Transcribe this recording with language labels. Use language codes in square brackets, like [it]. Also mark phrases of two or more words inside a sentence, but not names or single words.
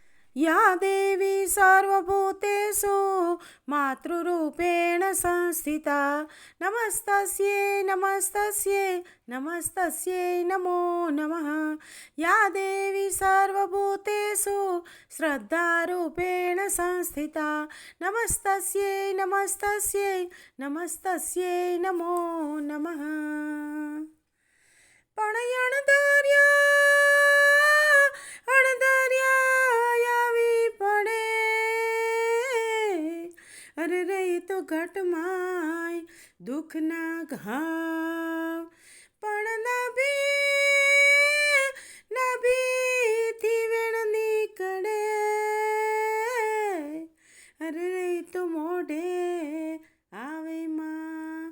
[sa] या देवी सर्वभूतेषु मातृरूपेण संस्थिता नमस्तस्यै नमस्तस्यै नमस्तस्यै नमो नमः। या देवी सर्वभूतेषु श्रद्धारूपेण संस्थिता नमस्तस्यै नमस्तस्यै नमस्तस्यै नमो नमः। [gu] પણ અણધાર્યા આવી પડે અરે રહી તો ઘટમાય દુઃખના ઘાવ પણ નભીથી વેણ નીકળે અરે રહી તો મોઢે આવે માં।